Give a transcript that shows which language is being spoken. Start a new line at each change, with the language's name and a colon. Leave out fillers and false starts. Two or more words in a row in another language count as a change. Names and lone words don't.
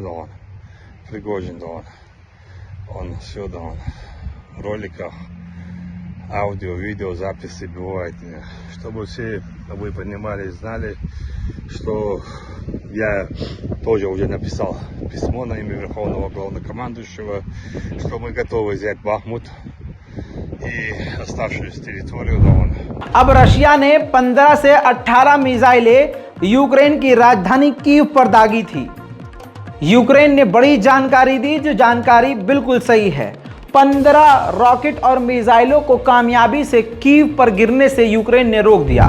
Russian: Пригожин, он все, в роликах, аудио, видео, записи бывает, чтобы все вы понимали и знали, что я тоже уже написал письмо на имя Верховного Главнокомандующего, что мы готовы взять Бахмут и оставшуюся территорию.
Hindi: अब रशिया ने 15 से 18 मिसाइलें यूक्रेन की राजधानी कीव पर दागी थी। यूक्रेन ने बड़ी जानकारी दी, जो जानकारी बिल्कुल सही है। 15 रॉकेट और मिसाइलों को कामयाबी से कीव पर गिरने से यूक्रेन ने रोक दिया।